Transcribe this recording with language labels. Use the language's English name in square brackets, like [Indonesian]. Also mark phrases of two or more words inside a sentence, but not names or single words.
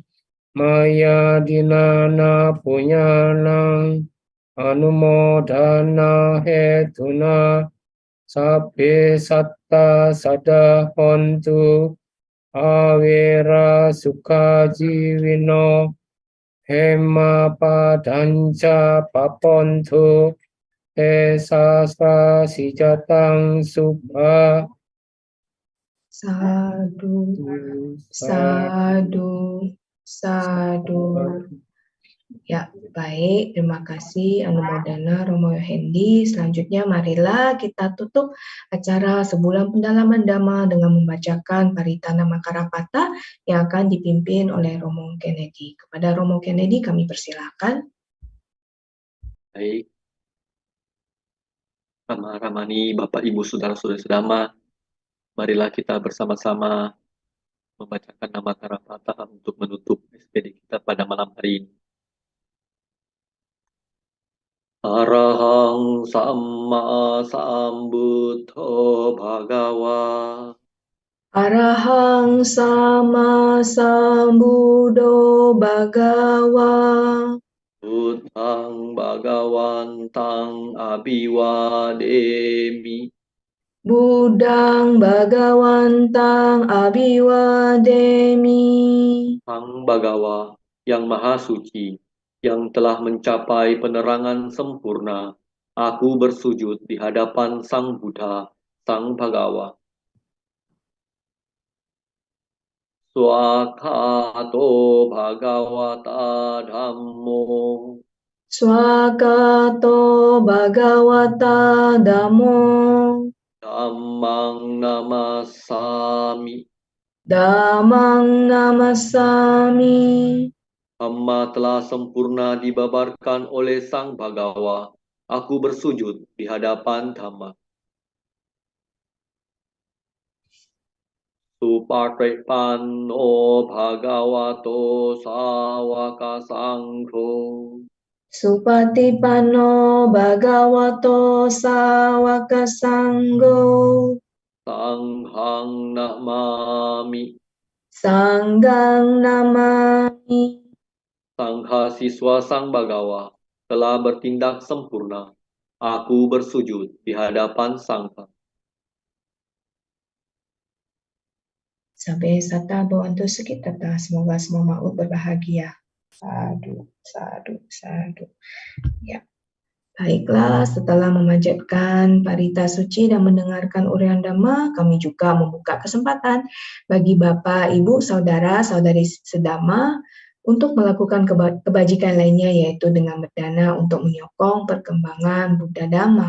[Pali] maya dinana punyanang anumodana hetuna sabbe satta sada hontu awira sukha jiwino hema padanca papontu esasra sijatang subha. Sadu, sadu, sadu. [Indonesian] Ya, baik. Terima kasih Anumodana Romo Hendi. Selanjutnya marilah kita tutup acara Sebulan Pendalaman Dhamma dengan membacakan Paritana Makarapata yang akan dipimpin oleh Romo Kennedy. Kepada Romo Kennedy kami persilakan. Baik. Rama-ramani, Bapak Ibu Saudara-saudari sedama, marilah kita bersama-sama membacakan nama Karapata untuk menutup SPD kita pada malam hari ini. [Pali] Arahang Samma Sambuddho Bhagawa. Arahang Sama Sambuddho Bhagawa. Buddhang Bhagawantang Abhiwademi. Buddhang Bhagawantang Abhiwademi. [Indonesian] Sang Bhagawa yang Maha Suci, yang telah mencapai penerangan sempurna, aku bersujud di hadapan Sang Buddha, Sang Bhagawa. [Pali] Swakato Bhagavata Dhammo. Swakato Bhagavata Dhammo. Dhammang Namasami. Dhammang Namasami. [Indonesian] Dhamma telah sempurna dibabarkan oleh Sang Bhagawa. Aku bersujud di hadapan Dhamma. [Pali] Supatipanno Bhagavato Sawaka Sangho. Supatipanno Bhagavato Sawaka Sangho. Sanghang Namami. Sanggang Namami. [Indonesian] Sangha siswa Sang Bhagawa telah bertindak sempurna. Aku bersujud di hadapan Sangha. [Pali] Sampai sata bawantu sekitata, [Indonesian] semoga semua makhluk berbahagia. [Pali] Sadu, sadu, sadu. [Indonesian] Ya. Baiklah, setelah memanjatkan parita suci dan mendengarkan uraian Dhamma, kami juga membuka kesempatan bagi Bapak, Ibu, Saudara, Saudari sedama untuk melakukan kebajikan lainnya, yaitu dengan berdana untuk menyokong perkembangan Buddha Dhamma.